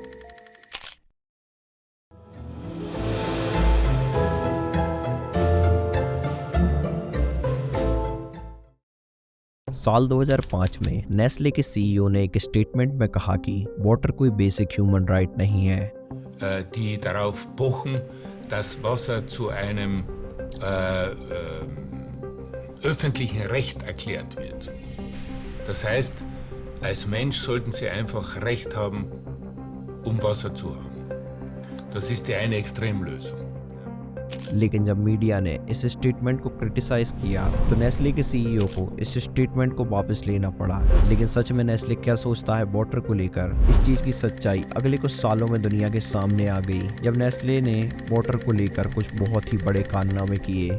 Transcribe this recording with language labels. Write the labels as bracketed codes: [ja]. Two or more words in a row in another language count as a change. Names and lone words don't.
[hi] साल 2005 में नेस्ले के सीईओ ने एक स्टेटमेंट में कहा कि वाटर कोई [en] basic human right [hi] नहीं है। [de] Die darauf pochen, dass Wasser zu einem öffentlichen Recht erklärt wird. Das heißt, als Mensch sollten Sie einfach Recht haben, Wasser zu haben. Das ist die eine Extremlösung. [hi] लेकिन जब मीडिया ने इस स्टेटमेंट को क्रिटिसाइज किया तो नेस्ले के सीईओ को इस स्टेटमेंट को वापस लेना पड़ा। लेकिन सच में नेस्ले क्या सोचता है वाटर को लेकर, इस चीज की सच्चाई अगले कुछ सालों में दुनिया के सामने आ गई, जब नेस्ले ने वाटर को लेकर कुछ बहुत ही बड़े कारनामे किए।